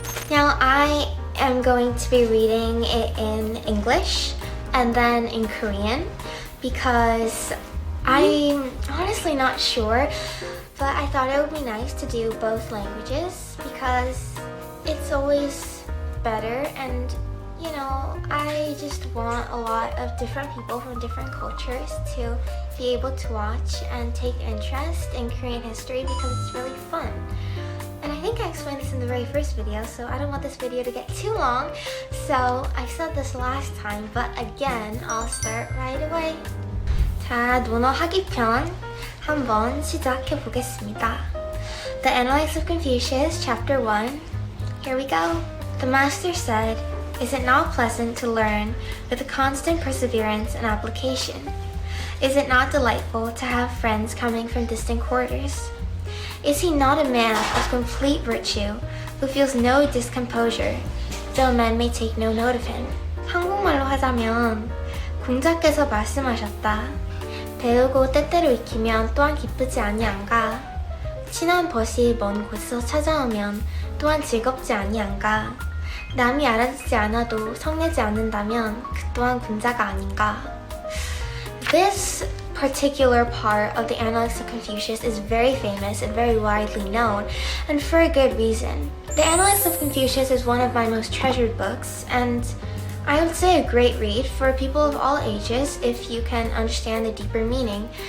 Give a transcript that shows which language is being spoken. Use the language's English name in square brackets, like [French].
[English] Now, I am going to be reading it in English and then in Korean because I'm honestly not sure, but I thought it would be nice to do both languages because it's always better, and I just want a lot of different people from different cultures to be able to watch and take interest in Korean history because it's really fun. And I think I explained this in the very first video, so I don't want this video to get too long. So I said this last time, but again, I'll start right away. [Korean] 자, 논어 하기편 한번 시작해 보겠습니다. [English] The Analects of Confucius, Chapter 1. Here we go. The master said, "Is it not pleasant to learn with a constant perseverance and application? Is it not delightful to have friends coming from distant quarters? Is he not a man of complete virtue who feels no discomposure, though men may take no note of him?" [Korean] 한국말로 하자면 공자께서 말씀하셨다. 배우고 때때로 익히면 또한 기쁘지 아니한가? 친한 벗이 먼 곳에서 찾아오면 또한 즐겁지 아니한가? 남이 알아듣지 않아도 성내지 않는다면 그 또한 군자가 아닌가? [English] This particular part of the Analects of Confucius is very famous and very widely known, and for a good reason. The Analects of Confucius is one of my most treasured books, and I would say a great read for people of all ages if you can understand the deeper meaning.